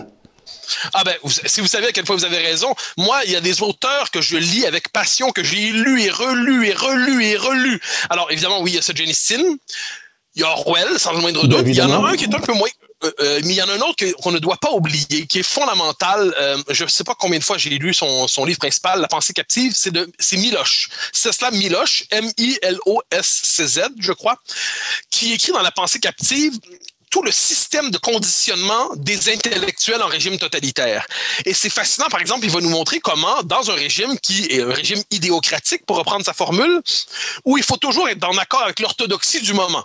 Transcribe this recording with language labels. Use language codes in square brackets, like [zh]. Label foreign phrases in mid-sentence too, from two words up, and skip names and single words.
[fr] Ah ben, si vous savez à quelle fois vous avez raison, moi, il y a des auteurs que je lis avec passion, que j'ai lu et relu et relu et relu. Alors, évidemment, oui, il y a Solzhenitsyn, il y a Orwell, sans le moindre doute. Il y en a un qui est un peu moins... mais il y en a un autre qu'on ne doit pas oublier, qui est fondamental. Je ne sais pas combien de fois j'ai lu son livre principal, La pensée captive, c'est Miloš. Czeslaw Miloš, M-I-L-O-S-C-Z, je crois, qui écrit dans La pensée captive tout le système de conditionnement des intellectuels en régime totalitaire. Et c'est fascinant, par exemple, il va nous montrer comment, dans un régime qui est un régime idéocratique, pour reprendre sa formule, où il faut toujours être en accord avec l'orthodoxie du moment.